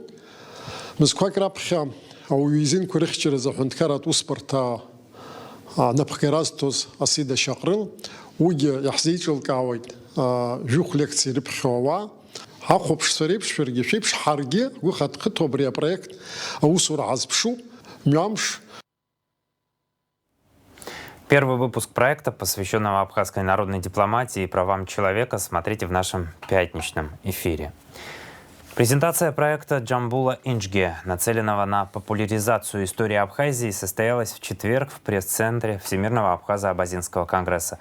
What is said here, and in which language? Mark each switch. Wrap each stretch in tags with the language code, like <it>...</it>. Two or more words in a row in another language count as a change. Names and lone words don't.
<ab>Мызқәак раԥхьа ауаҩы изинқәа рыхьчаразы аҳәынҭқарратә усбарҭа напхгаразҭоз Асида Шьаҟрыл, уигьы иаҳзеиҿылкаауеит жәохә лекциа ирыԥхьо ауаа. Ҳахәаԥшцәа реиԥш, шәаргьы шәеиԥш, ҳаргьы гәы хаҭхыҭуа абри апроект аусура ҳазԥшуп, мҩамш.</ab> <ru>Первый выпуск проекта, посвященного абхазской народной дипломатии и правам человека, смотрите в нашем пятничном эфире. Презентация проекта Джамбула Инчге, нацеленного на популяризацию истории Абхазии, состоялась в четверг в пресс-центре Всемирного Абхазо-Абазинского конгресса.</ru>